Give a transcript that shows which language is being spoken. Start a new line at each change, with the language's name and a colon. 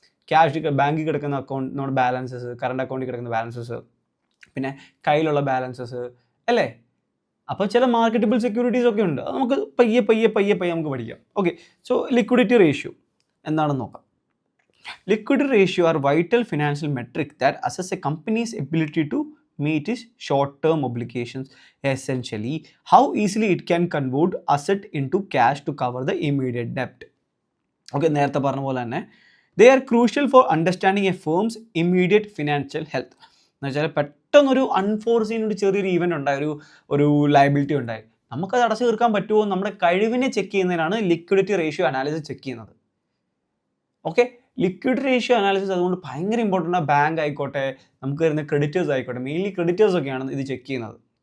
Malayalam: Cash ബാങ്കിൽ കിടക്കുന്ന account, നമ്മുടെ ബാലൻസസ്, കറണ്ട് അക്കൗണ്ടിൽ കിടക്കുന്ന ബാലൻസസ്, പിന്നെ കയ്യിലുള്ള ബാലൻസസ് അല്ലേ. അപ്പോൾ ചില മാർക്കറ്റബിൾ സെക്യൂരിറ്റീസ് ഒക്കെ ഉണ്ട്. അത് നമുക്ക് പയ്യെ നമുക്ക് പഠിക്കാം. ഓക്കെ, സോ ലിക്വിഡിറ്റി റേഷ്യോ എന്താണെന്ന് നോക്കാം.
English: Liquidity ratio are vital financial metric that assess a company's ability to meet its short-term obligations. Essentially, how easily it can convert asset into cash to cover the immediate debt. Okay,
Malayalam: നേരത്തെ പറഞ്ഞ പോലെ തന്നെ
English: they are crucial for understanding a firm's immediate financial health.
Malayalam: എന്ന് വെച്ചാൽ പെട്ടെന്നൊരു unforeseen ഒരു ചെറിയൊരു event ഉണ്ടായി, ഒരു ലയബിലിറ്റി ഉണ്ടായി, നമുക്കത് അടച്ചു തീർക്കാൻ പറ്റുമോ? നമ്മുടെ കഴിവിനെ ചെക്ക് ചെയ്യുന്നതിനാണ് ലിക്വിഡിറ്റി റേഷ്യോ അനാലിസിസ് ചെക്ക് ചെയ്യുന്നത്. ഓക്കെ, ലിക്വിഡിറ്റി റേഷ്യോ അനാലിസിസ് അതുകൊണ്ട് ഭയങ്കര ഇമ്പോർട്ടൻ്റ് ആണ്. ബാങ്ക് ആയിക്കോട്ടെ, നമുക്ക് വരുന്ന ക്രെഡിറ്റേഴ്സ് ആയിക്കോട്ടെ, മെയിൻലി ക്രെഡിറ്റേഴ്സ് ഒക്കെയാണ് ഇത് ചെക്ക് ചെയ്യുന്നത്.